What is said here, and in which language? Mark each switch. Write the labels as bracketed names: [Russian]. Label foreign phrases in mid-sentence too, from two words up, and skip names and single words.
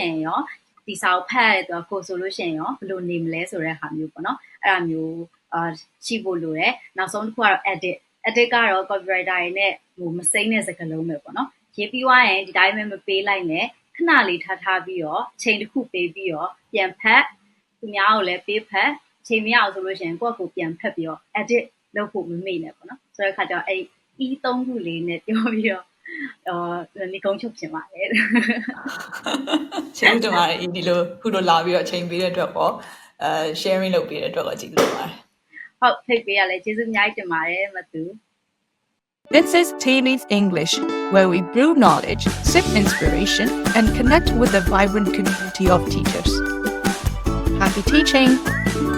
[Burmese] ရင်ရောဒီစာကိုဖတ်ရတဲ့သူကကိုဆိုလို့ရှိရင်ရောဘယ်လိုနေမလဲဆိုတဲ့ဟာမျိုးပေါ့နော်အဲ့ဒါမျိုးရှိဖို့လိုတယ်နောက်ဆုံးတစ်ခုကတော့ edit ကတော့ copywriter တွေနဲ့မစိမ့်တဲ့စကားလုံးပဲပေါ့နော်ရေးပြီးသွားရင်ဒီတိုင်းပဲမပေးလိုက်နဲ့ခဏလေးထားပြီးတော့ချိန်တစ်ခုပေးပြီးတော့ပြန်ဖတ်သူများကိုလည်းပေးဖတ်ချိန်မရအောင်ဆိုလို့ရှိရင်ကိုယ့်ကိုပြန်ဖတ်ပြီးတော့ edit လုပ်ဖို့မမေ့နဲ့ပေါ့နော်ဆိုတဲ့အခါကျတော့အဲ့ဒီ 3 ခုလေးနဲ့ပြောပြီးတော့ဒီကုန်းချုပ်ပြင်ပါတယ် ကျေးဇူးတင်ပါတယ်ဒီလိုခုလိုလာပြီးတော့ချိန်ပေးတဲ့အတွက်ပေါ့sharing လုပ်ပေးတဲ့အတွက်ကိုကျေးဇူးတင်ပါတယ် ဟုတ်ဖိတ်ပေးရလဲကျေးဇူးအများကြီးတင်ပါတယ်မသူ [English] This is Tea Leaf English, where we brew knowledge, sip inspiration, and connect with a vibrant community of teachers. Happy teaching!